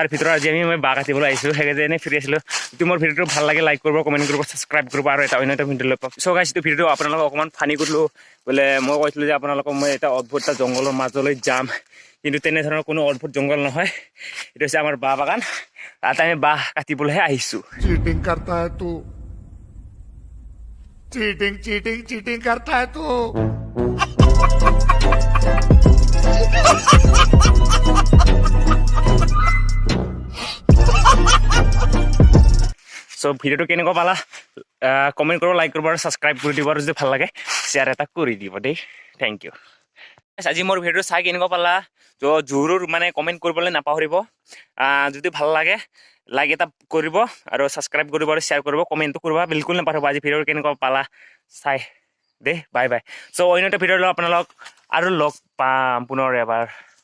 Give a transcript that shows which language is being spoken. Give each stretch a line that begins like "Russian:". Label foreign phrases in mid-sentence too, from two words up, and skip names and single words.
Assamese: ভিতৰত আজি মই বাঘ কাটিবলৈ আহিছোঁ সেইকাৰণে এনেই ফ্ৰী আছিলোঁ যদি মোৰ ভিডিঅ'টো ভাল লাগে লাইক কৰিব কমেণ্ট কৰিব ছাবস্ক্ৰাইব কৰিব আৰু এটা অন্য এটা ভিডিঅ' লৈ পাম
English: so guys
Assamese: ভিডিঅ'টো আপোনালোকক অকণমান ফানি কৰিলোঁ বোলে মই কৈছিলোঁ যে আপোনালোকক মই এটা অদ্ভুত এটা জংঘলৰ মাজলৈ যাম কিন্তু তেনেধৰণৰ কোনো অদ্ভুত জংঘল নহয় এইটো হৈছে আমাৰ বাঁহ বাগান তাতে আমি বাঁহ কাটিবলৈহে আহিছোঁ
Hindi: चीटिंग करता है तू चीटिंग करता है तू
Assamese: চ' ভিডিঅ'টো কেনেকুৱা পালা কমেণ্ট কৰিব লাইক কৰিব আৰু ছাবস্ক্ৰাইব কৰি দিব আৰু যদি ভাল লাগে শ্বেয়াৰ এটা কৰি দিব দেই
English: thank you
Assamese: আজি মোৰ ভিডিঅ'টো চাই কেনেকুৱা পালা জৰুৰ মানে কমেণ্ট কৰিবলৈ নাপাহৰিব যদি ভাল লাগে লাইক এটা কৰিব আৰু ছাবস্ক্ৰাইব কৰিব আৰু শ্বেয়াৰ কৰিব কমেণ্টটো কৰিব বিলকুল নাপাহৰিব আজি ভিডিঅ'টো কেনেকুৱা পালা চাই দে
English: bye bye
Assamese: চ' অন্য এটা ভিডিঅ' আপোনালোক আৰু লগ পাম পুনৰ এবাৰ